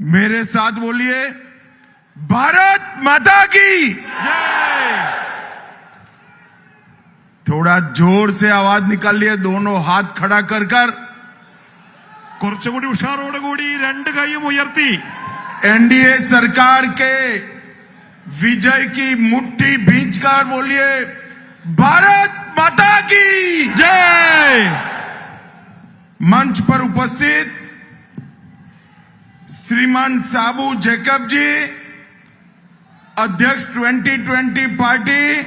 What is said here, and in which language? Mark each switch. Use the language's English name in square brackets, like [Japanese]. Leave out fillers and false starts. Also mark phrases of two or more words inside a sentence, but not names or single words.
[Hindi] मेरे साथ बोलिए, भारत माता की जय। थोड़ा जोर से आवाज निकालिए, दोनों हाथ खड़ा कर कर [Malayalam] കുറച്ചുകൂടി ഉഷാറോടുകൂടി രണ്ട് കൈയും ഉയർത്തി [Hindi] एनडीए सरकार के विजय की मुट्ठी भींचकर बोलिए, भारत माता की जय। मंच पर उपस्थित श्रीमान साबू जैकब जी, अध्यक्ष 2020 पार्टी,